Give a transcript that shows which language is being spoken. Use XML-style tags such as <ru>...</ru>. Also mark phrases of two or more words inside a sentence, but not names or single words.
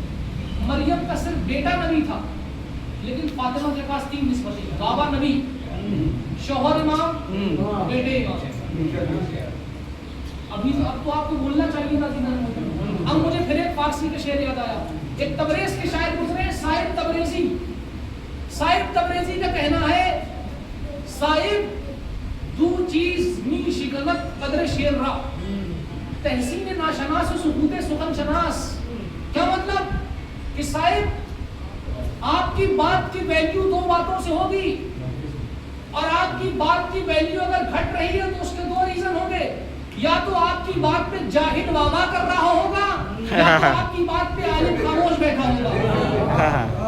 <ur>مریم کا صرف بیٹا نبی تھا لیکن فاطمہ کے پاس 3 نسبتیں, بابا نبی, شوہر امام, بیٹے امام. اب تو آپ کو بولنا چاہیے نا. اب مجھے پھر ایک فارسی کا شعر یاد آیا. ایک تبریز کے شاعر گزرے ہیں, صاحب تبریزی. صاحب تبریزی کا کہنا ہے</ur> <fa>صاحب دو چیز می شکلت قدر شیر را, تحسین ناشناس و سکوت سخن شناس.</fa> <ur>کیا مطلب کہ صاحب آپ کی بات کی ویلیو 2 باتوں سے ہوگی, اور آپ کی بات کی ویلیو اگر گھٹ رہی ہے تو اس کے 2 ریزن ہوں گے. یا تو آپ کی بات پہ جاہل واوا کر رہا ہوگا, یا تو آپ کی بات پہ عالم خاموش بیٹھا ہوگا.</ur>